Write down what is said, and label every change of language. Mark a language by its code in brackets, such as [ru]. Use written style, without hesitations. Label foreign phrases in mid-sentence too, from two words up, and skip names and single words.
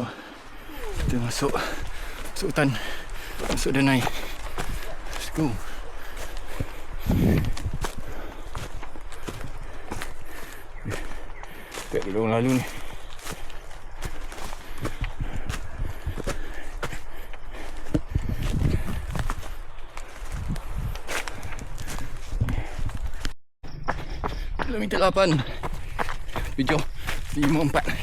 [ms] Kita masuk hutan, masuk Danai. [en] Let's go. [ms] Tak ada orang lalu ni. Kilometer 8, 7, 5, 4.